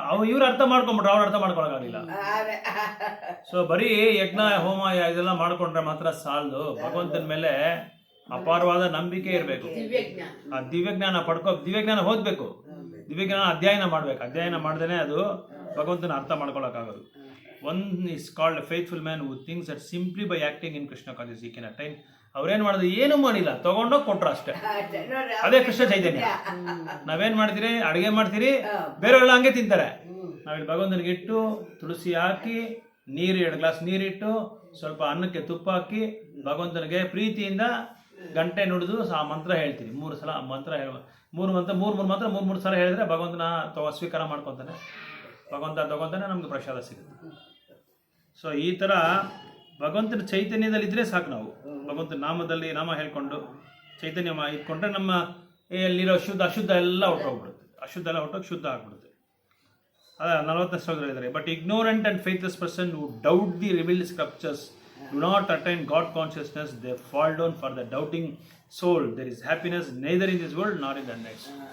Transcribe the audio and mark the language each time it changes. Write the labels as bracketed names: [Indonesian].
[Kannada] ಇವ್ರು ಅರ್ಥ ಮಾಡ್ಕೊಂಡ್ಬಿಟ್ರು, ಅವ್ರು ಅರ್ಥ ಮಾಡ್ಕೊಳಕ್ಕಾಗಿಲ್ಲ. ಸೊ ಬರೀ ಯಜ್ಞ ಹೋಮ ಇದೆಲ್ಲ ಮಾಡ್ಕೊಂಡ್ರೆ ಮಾತ್ರ ಸಾಲದು. ಭಗವಂತನ ಮೇಲೆ ಅಪಾರವಾದ ನಂಬಿಕೆ ಇರಬೇಕು. ಆ ದಿವ್ಯಜ್ಞಾನ ಓದ್ಬೇಕು, ದಿವ್ಯಜ್ಞಾನ ಅಧ್ಯಯನ ಮಾಡ್ಬೇಕು. ಅಧ್ಯಯನ ಮಾಡ್ದೇನೆ ಅದು ಭಗವಂತನ ಅರ್ಥ ಮಾಡ್ಕೊಳಕ್ಕಾಗೋದು. [English] One is called a faithful man who thinks that simply by acting in Krishna consciousness he can attain. [Kannada] ಅವ್ರೇನ್ ಮಾಡಿದ್ರು, ಏನು ಮಾಡಿಲ್ಲ, ತಗೊಂಡೋಗಿ ಕೊಟ್ರು ಅಷ್ಟೇ. ಅದೇ ಕೃಷ್ಣ ಚೈತನ್ಯ. ನಾವೇನ್ ಮಾಡ್ತೀರಿ, ಅಡಿಗೆ ಮಾಡ್ತೀರಿ, ಬೇರೆಯವರೆಲ್ಲ ಹಂಗೆ ತಿಂತಾರೆ. ನಾವಿಲ್ಲಿ ಭಗವಂತನಿಗೆ ಇಟ್ಟು ತುಳಸಿ ಹಾಕಿ ನೀರು 2 ಗ್ಲಾಸ್ ನೀರಿಟ್ಟು ಸ್ವಲ್ಪ ಅನ್ನಕ್ಕೆ ತುಪ್ಪ ಹಾಕಿ ಭಗವಂತನಿಗೆ ಪ್ರೀತಿಯಿಂದ ಗಂಟೆ ನುಡಿದು ಆ ಮಂತ್ರ ಹೇಳ್ತೀರಿ. 3 ಸಲ ಮಂತ್ರ ಮೂರು ಸಲ ಹೇಳಿದ್ರೆ ಭಗವಂತನ ಸ್ವೀಕಾರ ಮಾಡ್ಕೊತಾನೆ, ಭಗವಂತ ತಗೊಂತಾನೆ, ನಮ್ಗೆ ಪ್ರಸಾದ ಸಿಗುತ್ತೆ. ಸೊ ಈ ಥರ ಭಗವಂತನ ಚೈತನ್ಯದಲ್ಲಿದ್ದರೆ ಸಾಕು. ನಾವು ಭಗವಂತನ ನಾಮ ಹೇಳ್ಕೊಂಡು ಚೈತನ್ಯ ಇಟ್ಕೊಂಡ್ರೆ ನಮ್ಮ ಎಲ್ಲಿರೋ ಅಶುದ್ಧ ಎಲ್ಲ ಹೊಟ್ಟೋಗ್ಬಿಡುತ್ತೆ. ಅಶುದ್ಧ ಎಲ್ಲ ಹೊಟ್ಟೋಗಿ ಶುದ್ಧ ಆಗ್ಬಿಡುತ್ತೆ. ಅದ 40ನೇ ಶ್ಲೋಕದಲ್ಲಿ ಇದ್ದಾರೆ. [English] But ignorant and faithless person who doubt the revealed scriptures do not attain God consciousness, they fall down for the doubting soul. There is happiness neither in this world nor in the next.